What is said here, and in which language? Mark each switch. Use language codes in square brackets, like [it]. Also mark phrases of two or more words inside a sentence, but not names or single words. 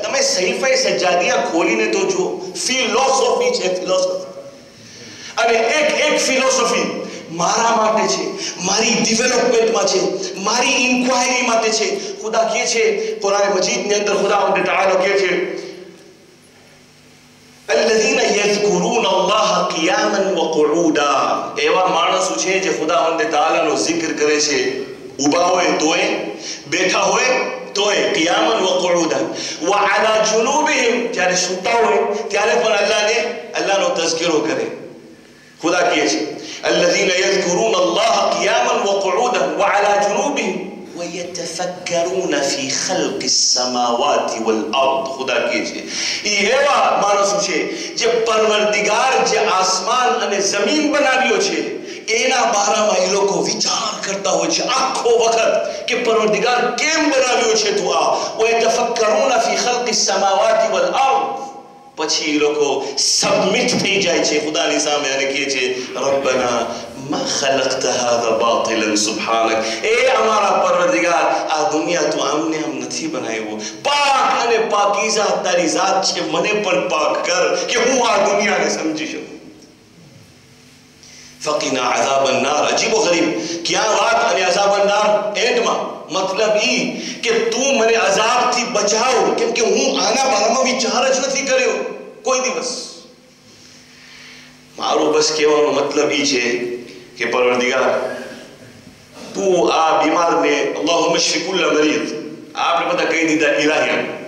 [gu] તમે સહીફે સજ્જાદિયા ખોલીને તો જુઓ, ફિલોસોફી છે, ફિલોસોફી. અને એક ફિલોસોફી મારા માટે છે, મારી ડેવલપમેન્ટમાં છે, મારી ઇન્ક્વાયરી માટે છે. ખુદા કહે છે કુરાન મજીદની અંદર, ખુદાવંદ તઆલા કહે છે [ar] الذين يذكرون الله قياما وقعودا. [gu] એવા માણસો છે જે ખુદાવંદ તઆલાનો zikr કરે છે, ઊભા હોય તોય, બેઠા હોય તોય, [ar] قياما و قعودا و على جنوبهم, [gu] જ્યારે સૂતા હોય ત્યારે પણ અલ્લાહનો તઝકિરો કરે. ખુદા કહે છે [ar] الذين يذكرون الله قياما وقعودا وعلى جنوبهم ويتفكرون في خلق السماوات والارض. [gu] ખુદા કહે છે ઈ એવા માણસો છે જે પરવરદિગાર જે આસમાન અને જમીન બનાવ્યો છે એના બારામાં એ લોકો વિચાર કરતા હોય છે આખો વખત કે પરવરદિગાર કેમ બનાવ્યો છે તો આ. [ar] ويتفكرون في خلق السماوات والارض. [gu] પછી એ લોકો સબમિટ થઈ જાય છે ખુદાની સામે અને કહે છે રબ્બના [ar] ما خلقت هذا باطلا سبحانك. [ur] اے ہمارا پروردگار [gu] આ દુનિયા તો આમને આમ નથી બનાવ્યો, પાક અને પાકીઝા તારી ذات છે, મને પણ પાક કર કે હું આ દુનિયાને સમજી શકું. [ar] فقنا عذاب النار. [gu] અજીબ વ ગરીબ ક્યાં વાત અને [ar] عذاب النار [gu] એન્ડમાં મતલબ ઈ કે તું મને અઝાબથી બચાવ, કેમ કે હું આના બારામાં વિચાર જ નથી કર્યો કોઈ દિવસ. મારો બસ કહેવાનો મતલબ ઈ છે કે પરવરદિગાર તું આ બીમારને [ar] اللهم اشف كل مريض, [gu] આપણે બધા કહી દીધા ઇલાહિયા.